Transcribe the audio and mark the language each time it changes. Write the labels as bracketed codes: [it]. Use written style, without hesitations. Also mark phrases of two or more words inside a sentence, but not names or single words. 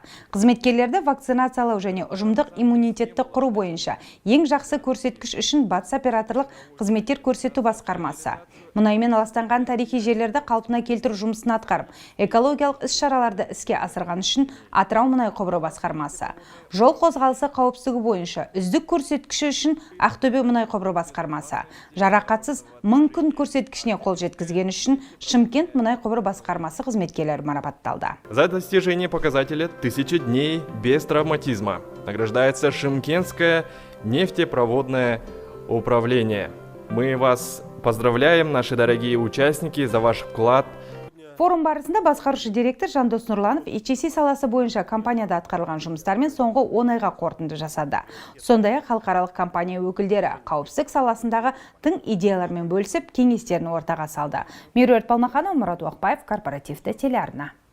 [kk] Қызметкерлерді вакцинациялау және ұжымдық иммунитетті құру бойынша ең жақсы көрсеткіш үшін Батыс операторлық қызметтер көрсету басқармасы, мұнаймен ластанған тарихи жерлерді қалпына келтіру жұмысын атқарып, экологиялық іс-шараларды іске асырған үшін Атырау мұнай құбыры басқармасы, жол қозғалысы қауіпсіздігі бойынша үздік көрсеткіші үшін Ақтөбе мұнай құбыры басқармасы, жарақатсыз 1000 күн көрсеткішіне қол жеткізген үшін Шымкент мұнай құбыры басқармасы қызметкерлері марапатталды. [ru] За достижение показателя 1000 дней без травматизма награждается Шымкентское нефтепроводное управление. Мы вас поздравляем, наши дорогие участники, за ваш вклад. [kk] Форум барысында басқарушы директор Жандос Нұрланов HSC саласы бойынша компанияда атқарылған жұмыстармен соңғы 10 айға қорытынды жасады. Сондай-ақ халықаралық компания өкілдері қауіпсіздік саласындағы тың идеялармен бөлісіп, кеңестерін ортаға салды. Меруерт Палмаханова, Мұрат Уақбаев, корпоративті телеарна.